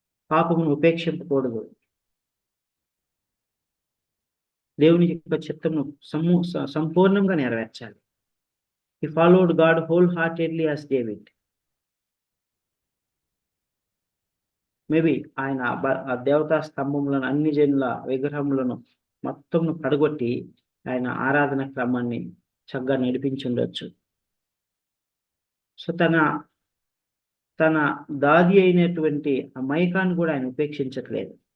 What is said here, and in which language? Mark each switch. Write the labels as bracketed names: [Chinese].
[Telugu] పాపమును ఉపేక్షించకూడదు. దేవుని యొక్క చిత్తమును సంపూర్ణంగా నెరవేర్చాలి. [English] He followed God wholeheartedly as David. [Telugu] Maybe ఆయన ఆ దేవతా స్తంభములను, అన్ని జనుల విగ్రహములను మొత్తం పడగొట్టి ఆయన ఆరాధన క్రమాన్ని చక్కగా నడిపించి ఉండొచ్చు. సో తన దాది అయినటువంటి ఆ మైకాను కూడా ఆయన ఉపేక్షించట్లేదు.